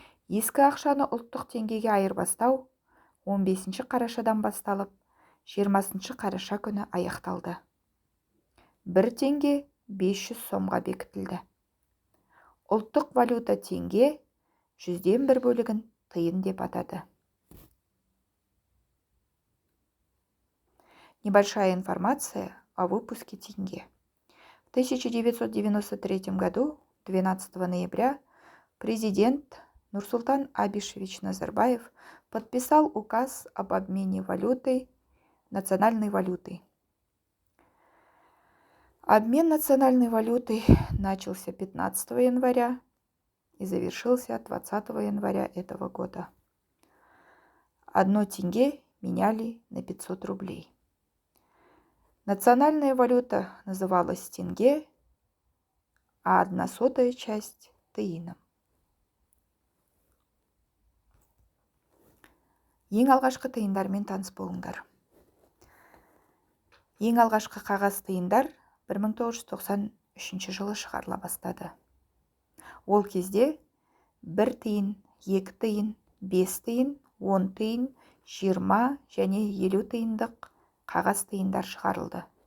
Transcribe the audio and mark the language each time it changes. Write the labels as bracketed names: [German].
[Kazakh] Ескі ақшаны ұлттық теңгеге айырбастау 15 қарашадан басталып, 20 қараша күні аяқталды. 1 теңге 500 сомға бекітілді. Ұлттық валюта теңге 100-ден 1 бөлігін тиын деп атады. [Russian] Небольшая информация о выпуске тенге. В 1993 году, 12 ноября, президент Нурсултан Абишевич Назарбаев подписал указ об обмене валютой, национальной валютой. Обмен национальной валютой начался 15 января и завершился 20 января этого года. 1 тенге меняли на 500 рублей. Национальная валюта называлась тенге, а 1/100 часть – тиыном. [Kazakh] Ең алғашқы тиындармен таныс болыңдар. Ең алғашқы қағаз тиындар 1993 жылы шығарыла бастады. Ол кезде 1 тиын, 2 тиын, 5 тиын, 10 тиын, 20 және 50 тиындық қағаз тиындар шығарылды.